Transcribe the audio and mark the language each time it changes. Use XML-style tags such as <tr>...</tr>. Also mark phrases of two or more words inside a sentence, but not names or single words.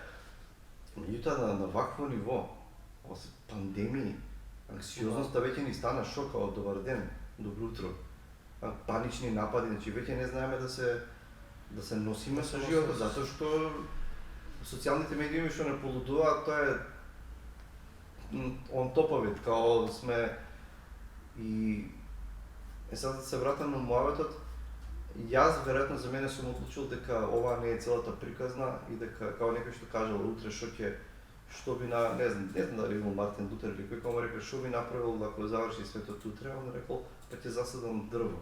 <mk>Меѓутоа на вакво ниво, ова се пандемии, анксиозноста веќе ни стана шок од добар ден, добро утро. Панични напади, значи веќе не знаеме да се носиме со животот, затоа што социјалните медиуми што не полудуваат, тоа е</mk> <en>on top of it,</en> <mk>као сме и сега да се вратам на муаветот, јас веројатно за мене сум одлучил дека ова не е целата приказна и дека као некој што кажал утре што би не знам дали бил Мартин Лутер или кој му рекол што би направил ако заврши светот утре, он рекол па ќе засадам дрво.</mk>